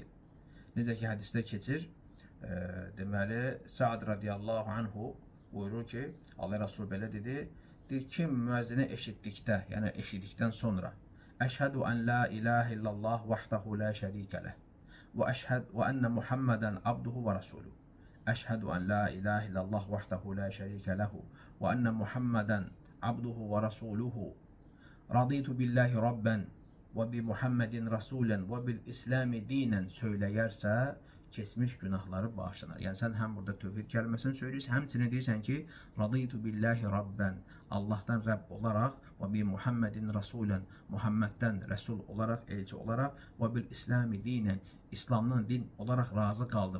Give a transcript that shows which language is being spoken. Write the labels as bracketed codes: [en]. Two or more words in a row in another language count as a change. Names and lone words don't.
[az] Necə ki, hədisdə keçir, deməli, Sa'd [ar] رضي الله عنه [az] buyurur ki, Allah Resulü belə dedi, kim müəzzini eşitdikdə, yəni eşitdikdən sonra [ar] أشهد أن لا إله إلا الله وحده لا شريك له وأن محمدا عبده ورسوله. أشهد أن لا إله إلا الله وحده لا شريك له وأن محمدا عبده ورسوله. رضيت بالله ربا وبمحمد رسولا وبالإسلام دينا [az] söyləyərsə, keçmiş günahları bağışlanır. Yəni sən həm burada tövhid kəlməsini söyləyirsən, həmçinin deyirsən ki, [ar] رضيت بالله ربا, [az] Allahdan Rəbb olaraq və [ar] بمحمد رسولا, [az] Muhammeddən rəsul olaraq, elçi olaraq və [ar] بالإسلام دينا, [az] İslamdan din olaraq razı qaldım.